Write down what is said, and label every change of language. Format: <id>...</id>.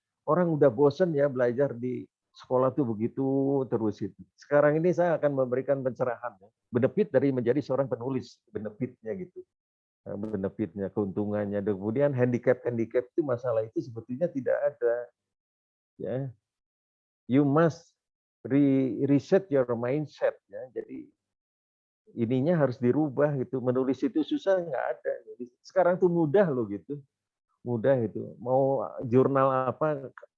<id>Orang udah bosen ya belajar di sekolah tuh begitu terus itu. Sekarang ini saya akan memberikan pencerahan ya. Benefit dari menjadi seorang penulis, benefitnya gitu. benefitnya, keuntungannya. Dan kemudian handicap itu masalah itu sebetulnya tidak ada.</id> <en>Ya, you must reset your mindset.</en> <id>Ya, jadi ininya harus dirubah gitu. Menulis itu susah nggak ada. Jadi sekarang tuh mudah loh gitu, mudah itu. Mau jurnal apa?</id>